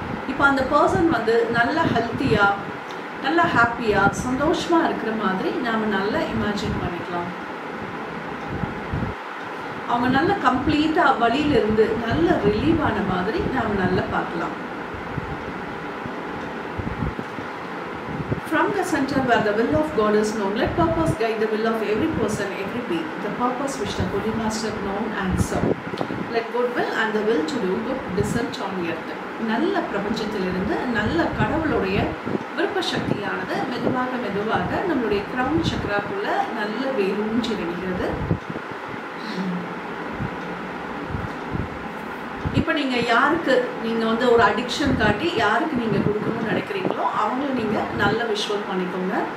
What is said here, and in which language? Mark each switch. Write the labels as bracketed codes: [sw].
[ta] இப்போ அந்த பர்சன் வந்து நல்ல ஹெல்த்தியாக நல்லா ஹாப்பியாக சந்தோஷமாக இருக்கிற மாதிரி நாம் நல்லா இமேஜின் பண்ணிக்கலாம். அவங்க நல்ல கம்ப்ளீட்டாக வழியிலிருந்து நல்ல ரிலீவ் ஆன மாதிரி நாம் நல்லா பார்க்கலாம். [en] From the center where the will of God is known, let purpose guide the will of every person, every being. The purpose which the Holy Master known and serve. Let good will and the will to do good descend on earth. [ta] நல்ல பிரபஞ்சத்திலிருந்து நல்ல கடவுளுடைய விருப்ப சக்தியானது மெதுவாக மெதுவாக நம்மளுடைய crown சக்ராக்குள்ள நல்ல வேரூன்றி இறங்குகிறது. இப்போ நீங்கள் யாருக்கு நீங்கள் வந்து ஒரு அடிக்ஷன் காட்டி யாருக்கு நீங்கள் கொடுக்கணும்னு நினைக்கிறீங்களோ அவங்கள நீங்கள் நல்ல விஷுவல் பண்ணிக்கோங்க.